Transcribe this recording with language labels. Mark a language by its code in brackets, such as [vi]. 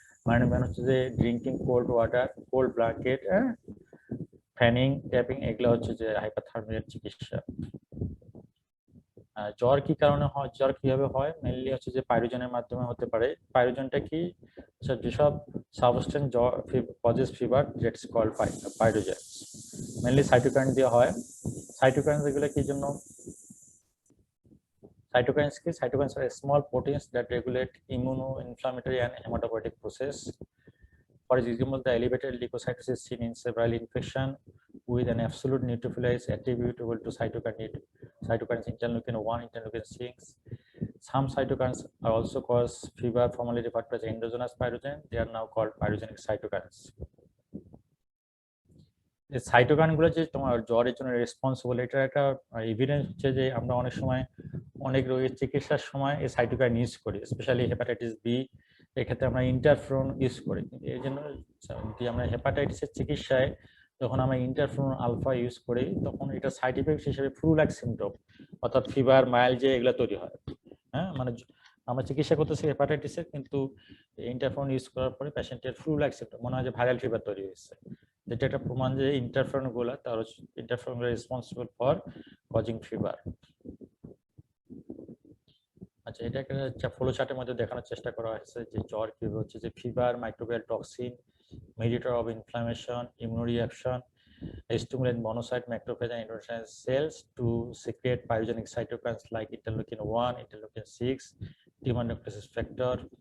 [bn] মানে হচ্ছে যে drinking cold water, cold blanket, ফ্যানিং, tapping, এগুলো হচ্ছে যে হাইপারথার্মিয়ার চিকিৎসা। জ্বর কি কারণে হয়, জ্বর কিভাবে হয়, মেইনলি হচ্ছে যে পাইরোজেনের মাধ্যমে হতে পারে। পাইরোজেনটা কি, যেসব সাবস্টেন্স জ্বর [en] Causes fever, that's called pyrogen. [bn] Mainly cytokine দিয়ে হয়। সাইটোকাইন এগুলো কি জন্য, [en] cytokines ki, cytokines are small proteins that regulate immunoinflammatory and hematopoietic process. For example, the elevated leukocytosis seen in several infections with an absolute neutrophil is attributable to cytokines interleukin 1, interleukin 6. Some cytokines are also cause fever, formerly referred to as endogenous pyrogen. They are now called pyrogenic cytokines. [bn] এই cytokine গুলো যে তোমার জ্বরের জন্য responsible, এটা একটা evidence হচ্ছে যে আমরা অনেক সময় অনেক রোগের চিকিৎসার সময় এই সাইটোকাইন ইউজ করি, স্পেশালি হেপাটাইটিস বি, এক্ষেত্রে আমরা ইন্টারফেরন ইউজ করি। এই জন্য আমরা হেপাটাইটিসের চিকিৎসায় যখন আমরা ইন্টারফেরন আলফা ইউজ করি, তখন এটা সাইড ইফেক্ট হিসেবে ফ্লু লাইক সিমটম, অর্থাৎ ফিভার, মাইল্ড যে এগুলো তৈরি হয়। হ্যাঁ, মানে আমরা চিকিৎসা করতেছি হেপাটাইটিসের, কিন্তু ইন্টারফেরন ইউজ করার পরে পেশেন্টের ফ্লু লাইক সিমটম, মনে হয় যে ভাইরাল ফিভার তৈরি হয়েছে। যেটা একটা প্রমাণ যে ইন্টারফেরন গুলা, তার interferon [en] Responsible for causing fever. [bn] আচ্ছা, এটা একটা ফ্লো চার্টের মধ্যে দেখানোর চেষ্টা করা হয়েছে যে জ্বর কিভাবে হচ্ছে যে fever, microbial toxin, [en] mediator of inflammation, immunoreaction, stimulate monocyte, macrophage, and endocyte cells to secrete pyrogenic cytokines like interleukin 1, interleukin 6, tumor necrosis factor,